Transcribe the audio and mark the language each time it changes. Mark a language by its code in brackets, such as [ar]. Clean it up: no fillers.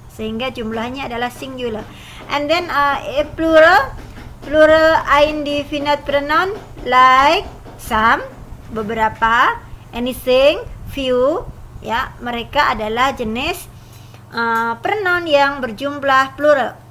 [id] Sehingga jumlahnya adalah singular. [en] And then plural indefinite pronoun like some, beberapa, anything, few. [id] Ya, mereka adalah jenis pronoun yang berjumlah plural.